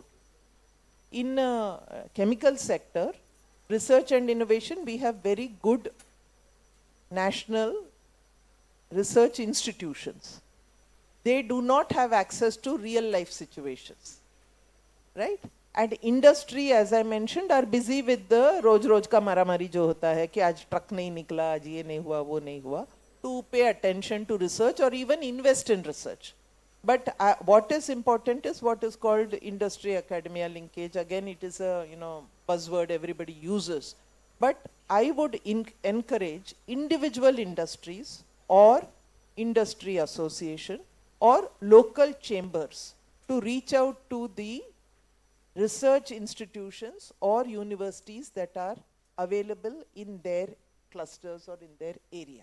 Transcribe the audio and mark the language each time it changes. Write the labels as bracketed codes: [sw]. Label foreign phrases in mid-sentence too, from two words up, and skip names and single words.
[en] In chemical sector, research and innovation, we have very good national research institutions. They do not have access to real life situations, right? And industry, as I mentioned, are busy with the [hi] रोज का मारामारी जो होता है कि आज ट्रक नहीं निकला, आज ये नहीं हुआ, वो नहीं हुआ, wo nahi hua, [en] to pay attention to research or even invest in research. But what is important is what is called industry academia linkage. Again, it is a buzzword everybody uses. But I would encourage individual industries or industry association or local chambers to reach out to the research institutions or universities that are available in their clusters or in their area.